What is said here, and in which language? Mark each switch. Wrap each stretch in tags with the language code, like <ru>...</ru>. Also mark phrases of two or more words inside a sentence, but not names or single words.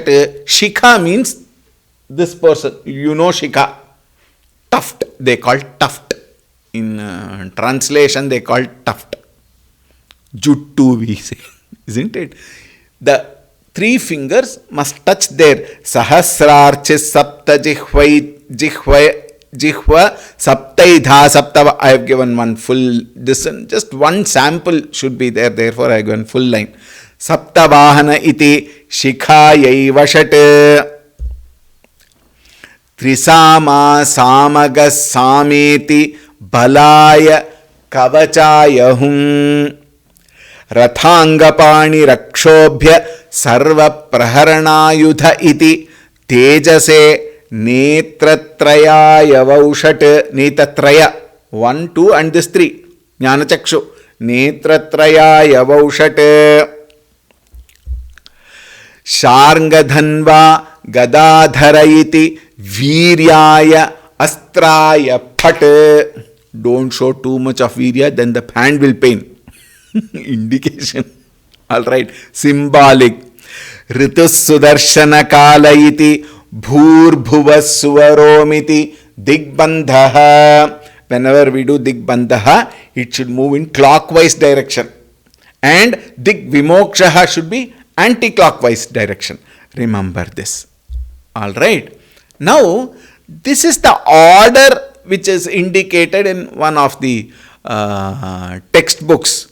<en>Shikha means this person. You know Shikha. Tuft. They call tuft. In translation, they call tuft. Juttu we say, isn't it? The three fingers must touch there.</en> <sa>Sahasrarchis sapta jihva saptaidha saptava.</sa> <en>I have given one full, just one sample should be there, therefore I have given full line.</en> <sa>Saptavahana iti shikhayaiva shat. Trisama samaga sameti balaya kavachaya hum. Rathangapani rakshobhya sarva praharanayudha iti tejase netratraya vaushat.</sa> <en>Netatraya, 1, 2 and this 3.</en> <sa>Jnanachakshu. Netratraya vaushat. Sharngadhanva gadadhara iti Viryaya astraya phat.</sa> <en>Don't show too much of virya, then the hand will pain. Indication. Alright. Symbolic.</en> <sa>Ritus sudarshana kala iti bhurbhuva suvaromiti digbandhaha.</sa> <en>Whenever we do digbandhaha, it should move in clockwise direction. And digvimokshaha should be anti-clockwise direction. Remember this. Alright. Now, this is the order which is indicated in one of the textbooks.</en>